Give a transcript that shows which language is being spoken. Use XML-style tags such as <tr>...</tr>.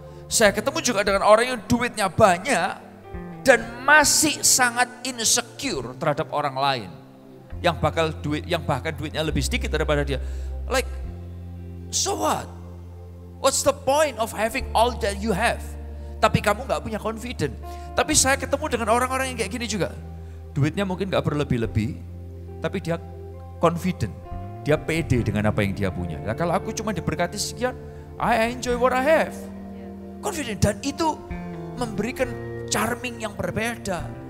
<id>Saya ketemu juga dengan orang yang duitnya banyak, dan masih sangat insecure terhadap orang lain yang bahkan duitnya lebih sedikit daripada dia.</id> <en>Like, so what? What's the point of having all that you have?</en> <id>Tapi kamu gak punya confident. Tapi saya ketemu dengan orang-orang yang kayak gini juga. Duitnya mungkin gak berlebih-lebih, tapi dia confident. Dia pede dengan apa yang dia punya. Nah, kalau aku cuma diberkati sekian,</id> <en>I enjoy what I have.</en> <id>Confident. Dan itu memberikan charming yang berbeda.</id>